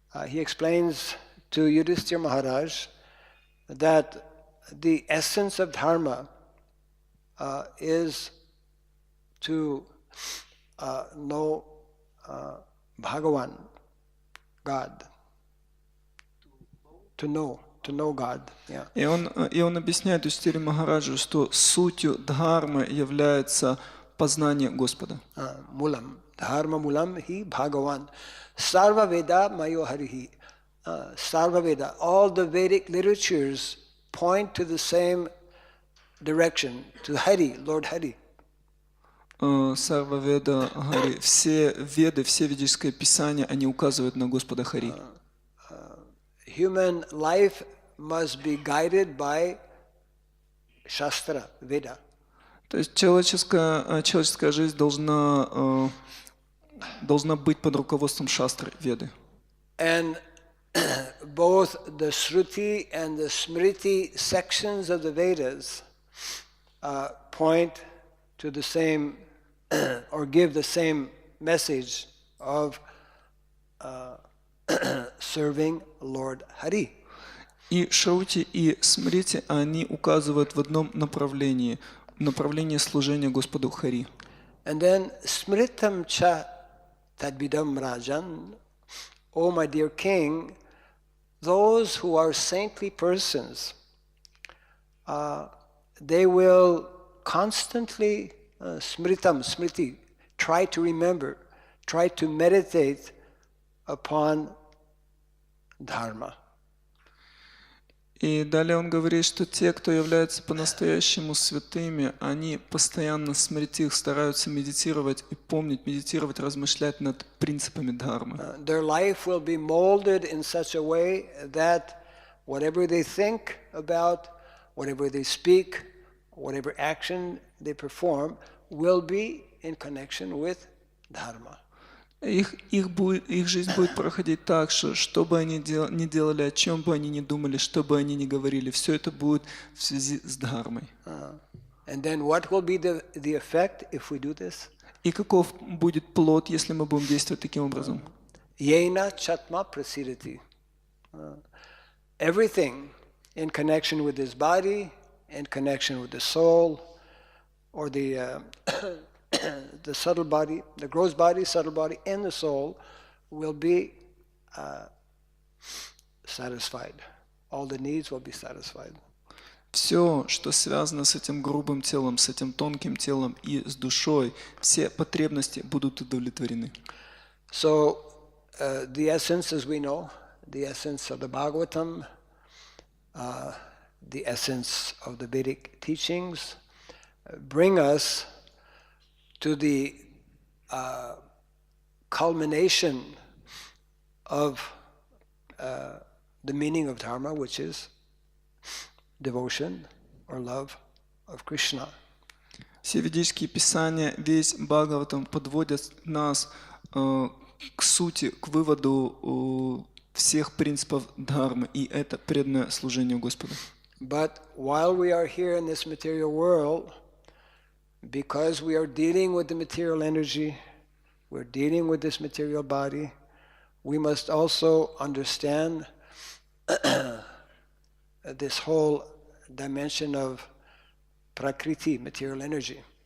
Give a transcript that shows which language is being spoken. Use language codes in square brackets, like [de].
[en] He explains to Yudhishthira Maharaj that the essence of dharma is to know Bhagavan, God. To know God. Yeah. [ru] И он объясняет Юдхиштире Махараджу, что сутью дхармы является познание Господа. [sa] Mulam. Dharma mulam hi Bhagavan. Sarva Veda mayo harihi. Sarva Veda. [en] All the Vedic literatures point to the same direction, to Hari, Lord Hari. [sa] Сарва Веда Хари. [ru] Все веды, все ведическое писание, они указывают на Господа Хари. [en] Human life must be guided by Shastra, Veda. [ru] То есть человеческая жизнь должна быть под руководством шастры, Веды. [en] And both the Shruti and the Smriti sections of the Vedas point to the same or give the same message of serving Lord Hari. [ru] И Шрути, и Смрити, они указывают в одном направлении служения Господу Хари. [en] And then [sa] Smritam cha tadvidam rajan, [en] O my dear king, those who are saintly persons, they will constantly smriti, try to remember, try to meditate upon dharma. [ru] И далее он говорит, что те, кто являются по-настоящему святыми, они постоянно смрити их, стараются медитировать и помнить, медитировать, размышлять над принципами дхармы. [en] Their life will be molded in such a way that whatever they think about, whatever they speak, whatever action they perform will be in connection with dharma. [ru] Их жизнь будет проходить так, что бы они ни делали, о чем бы они ни думали, что бы они ни говорили, все это будет в связи с дхармой. [en] And then what will be the effect if we do this? [ru] И каков будет плод, если мы будем действовать таким образом? [sa] Yena chatma prasidati. [en] Everything in connection with this body, in connection with the soul, or the subtle body, the gross body, subtle body, and the soul will be satisfied. All the needs will be satisfied. [ru] Все, что связано с этим грубым телом, с этим тонким телом и с душой, все потребности будут удовлетворены. [en] So, the essence, as we know, the essence of the Bhagavatam, the essence of the Vedic teachings, bring us to the culmination of the meaning of dharma, which is devotion or love of Krishna. [ru] Все ведические писания, весь Бхагаватам подводят нас к сути, к выводу всех принципов дхармы, и это преданное служение Господу. [en] But while we are here in this material world, because we are dealing with the material energy, we're dealing with this material body, we must also understand this whole dimension of prakriti, material energy.